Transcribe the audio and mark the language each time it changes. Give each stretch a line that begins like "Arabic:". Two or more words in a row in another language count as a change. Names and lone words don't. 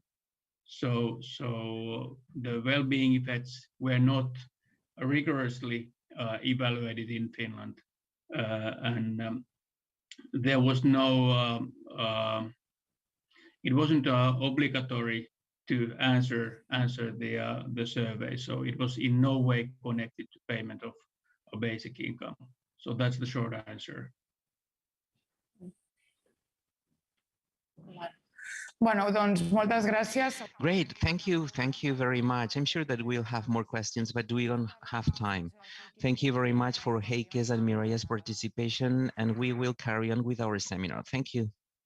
English: So the well-being effects were not rigorously evaluated in Finland, and there was no. It wasn't obligatory to answer the survey, so it was in no way connected to payment of a basic income. So that's the short answer.
Catalan: Bueno, doncs moltes gràcies.
English: Great, thank you very much. I'm sure that we'll have more questions, but we don't have time. Thank you very much for Heikki's and Mireia's participation, and we will carry on with our seminar. Thank you.